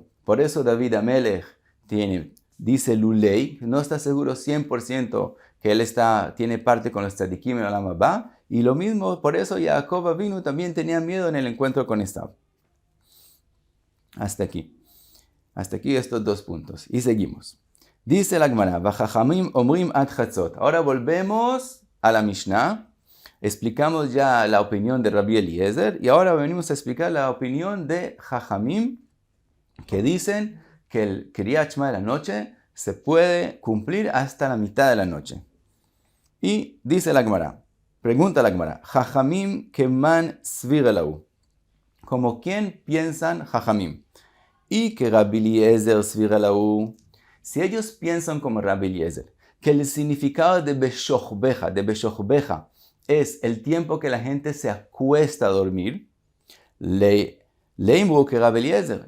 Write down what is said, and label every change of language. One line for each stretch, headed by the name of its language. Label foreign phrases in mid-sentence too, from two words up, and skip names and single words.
Spanish: Por eso David Amelech dice Lulei, no está seguro 100% que él tiene parte con los tzadikim en Olam Haba, y lo mismo, por eso Jacob Avinu también tenía miedo en el encuentro con Esav. Hasta aquí estos 2 puntos. Y seguimos. Dice la Gemara,
Hebrew: וחכמים אומרים עד חצות.
Spanish: Ahora volvemos a la Mishnah. Explicamos ya la opinión de Rabbi Eliezer y ahora venimos a explicar la opinión de Chachamim, que dicen que el
Hebrew: קריאת שמע
Spanish: de la noche se puede cumplir hasta la mitad de la noche. Y dice la Gemara, pregunta la Gemara,
Hebrew: חכמים כמאן סבירא להו.
Spanish: ¿Como quién piensan Chachamim? Y que Rabbi Eliezer
Hebrew: סבירא להו.
Spanish: Si ellos piensan como Rabbi Eliezer, que el significado de Beshochbeja es el tiempo que la gente se acuesta a dormir, leimru que Rabbi Eliezer.